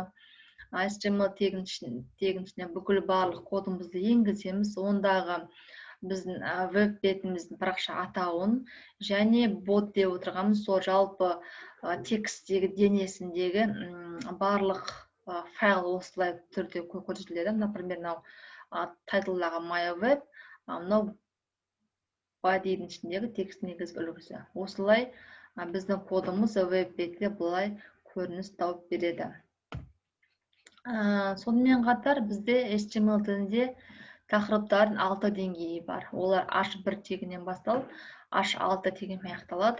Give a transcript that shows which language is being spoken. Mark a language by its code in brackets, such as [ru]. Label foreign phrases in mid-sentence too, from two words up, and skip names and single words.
[kk] HTML тегіншіне бүкіл барлық кодымызды енгіземіз. Ондағы біздің веб бетіміздің парақша атауын және бот деп отырғанымыз сол жалпы текстегі денесіндегі барлық файл осылай түрде көрсетіледі. Например, тайтлдағы [en] my web, [kk] body'дің ішіндегі текст негізгі үлгісі. Осылай біздің кодымыз веб бетте бұлай көрініс тауып береді. Сонымен қатар бізде HTML тілінде тақырыптардың 6 деңгейі бар. Олар H1 тегінен басталып, H6 тегімен аяқталады.